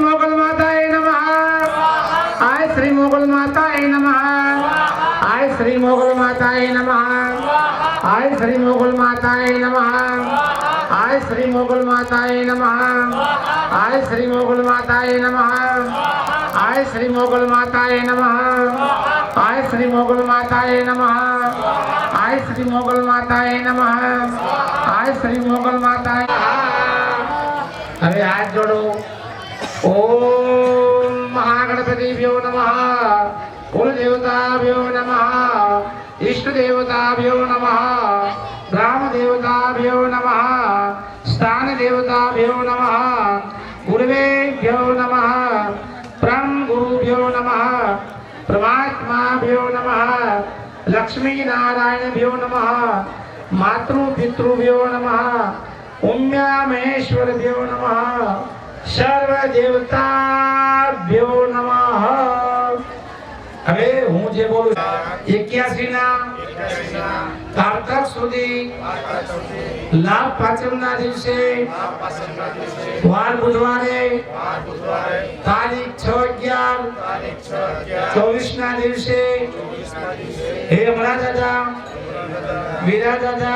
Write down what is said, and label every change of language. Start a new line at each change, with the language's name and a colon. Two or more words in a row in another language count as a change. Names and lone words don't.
Gujarati: મોગલ માતાએ નમઃ આય શ્રી મોગલ માતાએ નમઃ આય શ્રી મોગલ માતાએ નમઃ આય શ્રી મોગલ માતાએ નમઃ આય શ્રી મોગલ માતાએ નમઃ આય શ્રી મોગલ માતાએ નમઃ આય શ્રી મોગલ માતાએ નમઃ આય શ્રી મોગલ માતાએ નમઃ આય શ્રી મોગલ માતાએ નમઃ આય શ્રી મોગલ માતાએ હવે હાથ જોડો
Sanskrit: ओम महागणपतिभ्यो नमः कुल देवताभ्यो नमः इष्ट देवताभ्यो नमः ग्राम देवताभ्यो नमः स्थान देवताभ्यो नमः गुरुवेभ्यो नमः परम गुरुभ्यो नमः परमात्माभ्यो नमः लक्ष्मी नारायणभ्यो नमः मातृ पितृभ्यो नमः उम्या महेश्वरभ्यो नमः सर्व देवताभ्यो नमः
Gujarati: હવે હું જે બોલું 81 ના કારતક સુધી લાભ પાંચમના દિવસે વાર બુધવારે તારીખ 6/11/24 ના દિવસે હે અમરા દાદા વીરા દાદા